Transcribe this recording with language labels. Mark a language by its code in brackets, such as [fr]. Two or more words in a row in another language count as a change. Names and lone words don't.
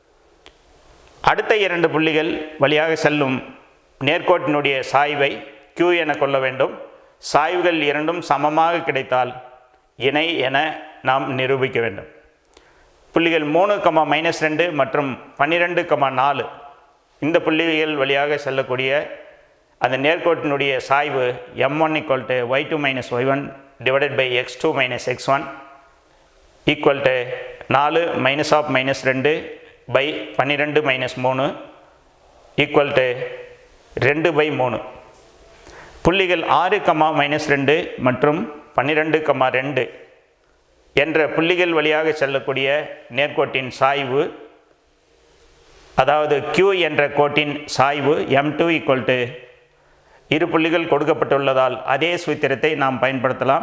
[ta] அடுத்த 2 புள்ளிகள் வழியாக செல்லும் நேர்கோட்டினுடைய சாய்வை Q என கொள்ள வேண்டும். சாய்வுகள் இரண்டும் சமமாக கிடைத்தால் இணை என நாம் நிரூபிக்க வேண்டும். புள்ளிகள் 3, -2 மற்றும் 12, 4 இந்த புள்ளிகள் வழியாக செல்லக்கூடிய அந்த நேர்கோட்டினுடைய சாய்வு m1 = y2 - y1 / x2 - x1 = 4 - -2 / 12 - 3 = 2/3. புள்ளிகள் 6, -2 மற்றும் 12, 2 என்ற புள்ளிகள் வழியாக செல்லக்கூடிய நேர்கோட்டின் சாய்வு, அதாவது Q என்ற கோட்டின் சாய்வு m2 = இரு புள்ளிகள் கொடுக்கப்பட்டுள்ளதால் அதே சூத்திரத்தை நாம் பயன்படுத்தலாம்.